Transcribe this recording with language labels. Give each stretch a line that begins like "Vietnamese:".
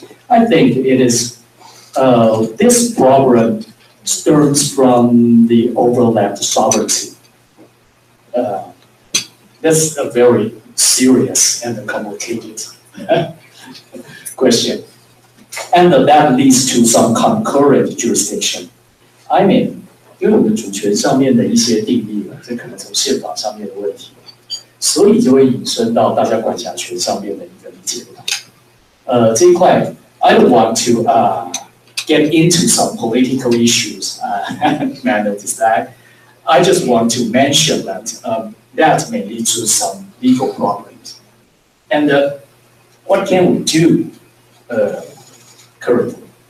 English: I think it is this problem stems from the overlapped sovereignty. That's a very serious and complicated question. And that leads to some concurrent jurisdiction. I mean,
Chinese: 因为我们主权上面的一些定义这可能从宪法上面的问题，所以就会引申到大家管辖权上面的一个理解不同。这一块
English: I don't want to get into some political issues. May I notice that? I just want to mention that that may lead to some legal problems. And what can we do currently?